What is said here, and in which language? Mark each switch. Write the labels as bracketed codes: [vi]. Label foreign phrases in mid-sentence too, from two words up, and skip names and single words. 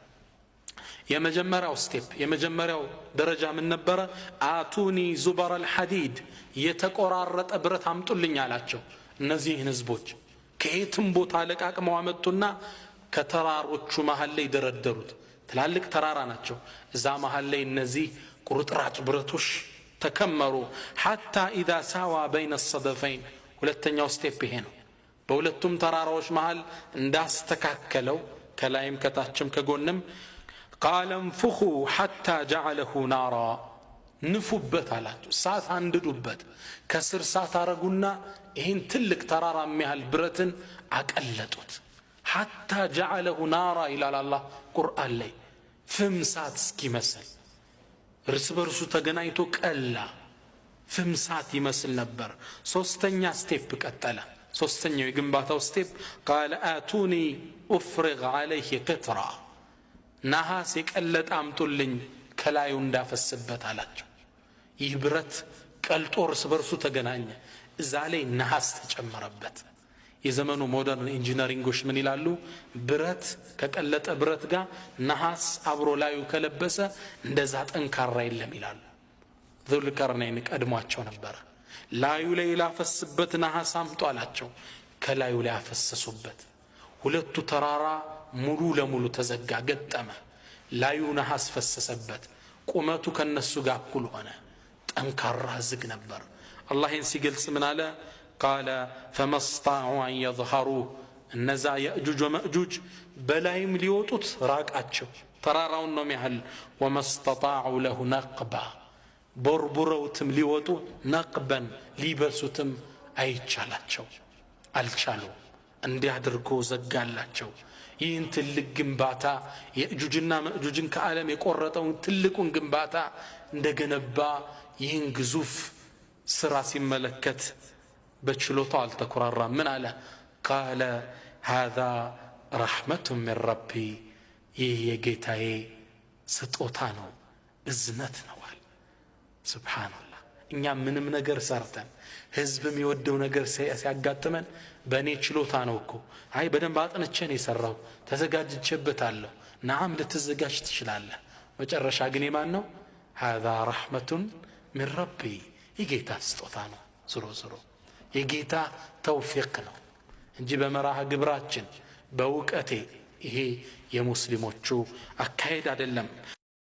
[am] የመጀመሪያው ስቴፕ የመጀመሪያው ደረጃ ምን ነበር [ar] آتوني زبر الحديد [am] የተቆራረጠ ብረት አምጡልኝ አላቸው እነዚህን ህዝቦች ከየትም ቦታ ለቃቅመው አመጡና ከተራሮቹ መሃል ላይ ደረደሩት ትላልቅ ተራራ ናቸው እዛ መሃል ላይ እነዚህ ቁርጥራጭ ብረቶች ተከመሩ [ar] حتى اذا ساوى بين الصدفين [am] ሁለተኛው ስቴፕ ይሄ ነው በሁለቱም ተራራዎች መሃል እንዳስተካከለው ከላይም ከታችም ከጎንም [ar] قال انفخوا حتى جعله نارا [am] ንፉበት አላቸው ሳት አንድዱበት ከስር ሳት አረጉና ይሄን ትልቅ ተራራ የሚያህል ብረትን አቀለጡት [ar] حتى جعله نارا الى الله [am] ቁርአን ላይ ፍም ሳት እስኪመስል እርስ በርሱ ተገናኝቶ ቀላ ፍም ሳት ይመስል ነበር ሶስተኛ ስቴፕ ቀጠለ ሶስተኛው የግንባታው ስቴፕ [ar] قال آتوني أفرغ عليه قطرا [am] ነሐስ የቀለጠ አምጡልኝ ከላዩ እንዳፈስበት አላቸው ይህ ብረት ቀልጦ እርስ በርሱ ተገናኘ እዛ ላይ ነሐስ ተጨመረበት የዘመኑ [en] modern engineerings [am] ምን ይላሉ ብረት ከቀለጠ ብረት ጋር ነሐስ አብሮ ላዩ ከለበሰ እንደዛ ጠንካራ የለም ይላሉ ዙልቀርነይን ቀድሟቸው ነበር ላዩ ላይ ላፈስበት ነሐስ አምጡ አላቸው ከላዩ ላይ አፈሰሱበት ሁለቱ ተራራ ሙሉ ለሙሉ ተዘጋ ገጠመ ላዩ ነሐስ ፈሰሰበት ቁመቱ ከነሱ ጋር እኩል ሆነ ጠንካራ ዝግ ነበር አላህን ሲገልጽ ምን አለ [ar] قال فما استطاعوا ان يظهروا [am] እነዛ ያእጁጅ ወማእጁጅ በላይም ሊወጡት ራቃቸው ተራራውን ነው የሚያህል [ar] وما استطاعوا له نقبا [am] ቦርቡረውትም ሊወጡ ነቅበን ሊበሱትም አይቻላቸው አልቻሉ እንዲያድርጎ ዘጋላቸው ይህን ትልቅ ግንባታ የእጁጅና ማእጁጅን ከዓለም የቆረጠውን ትልቁን ግንባታ እንደገነባ ይህን ግዙፍ ስራ ሲመለከት በችሎታው አልተኮራራም ምን አለ [ar] قال هذا رحمة من ربي [am] ይህ የጌታዬ ስጦታ ነው እዝነት ነው አለ ሱብሃንአላህ እኛ ምንም ነገር ሰርተን ህዝብ የሚወደው ነገር ሲያጋጥመን በእኔ ችሎታ ነው እኮ አይ በደንብ አጥንቼ ነው የሰራው ተዘጋጅቼበታለሁ ናም ልትዘጋጅ ትችላለህ መጨረሻ ግን የማን ነው [ar] هذا رحمة من ربي [am] የጌታ ስጦታ ነው ዞሮ ዞሮ የጌታ ተውፊቅ ነው እንጂ በመራህ ግብራችን በእውቀቴ ይሄ የሙስሊሞቹ አካሄድ አይደለም